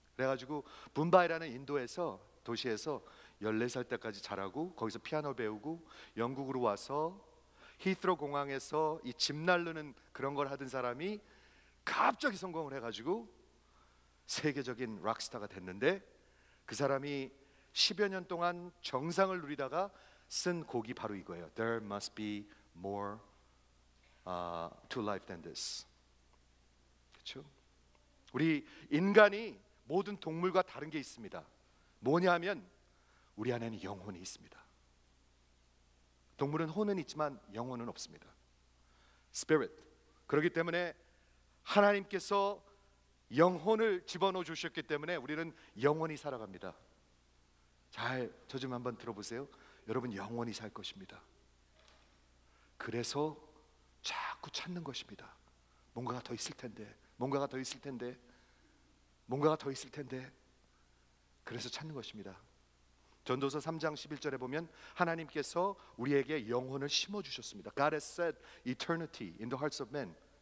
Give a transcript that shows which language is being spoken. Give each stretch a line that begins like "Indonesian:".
Korean: 그래가지고 붐바이라는 인도에서 도시에서 14살 때까지 자라고 거기서 피아노 배우고 영국으로 와서 히스로 공항에서 이 집 날르는 그런 걸 하던 사람이 갑자기 성공을 해가지고 세계적인 락스타가 됐는데, 그 사람이 10여 년 동안 정상을 누리다가 쓴 곡이 바로 이거예요.
English: There must be more to life than this.
Korean: 그렇죠? 우리 인간이 모든 동물과 다른 게 있습니다. 뭐냐면 우리 안에는 영혼이 있습니다. 동물은 혼은 있지만 영혼은 없습니다.
English: Spirit.
Korean: 그렇기 때문에 하나님께서 영혼을 집어넣어 주셨기 때문에 우리는 영원히 살아갑니다. 저 좀 한번 들어보세요. 여러분 영원히 살 것입니다. 그래서 자꾸 찾는 것입니다. 뭔가가 더 있을 텐데, 뭔가가 더 있을 텐데, 뭔가가 더 있을 텐데. 그래서 찾는 것입니다. 전도서 3장 11절에 보면 하나님께서 우리에게 영혼을 심어 주셨습니다.
English: God has set eternity in the hearts of men.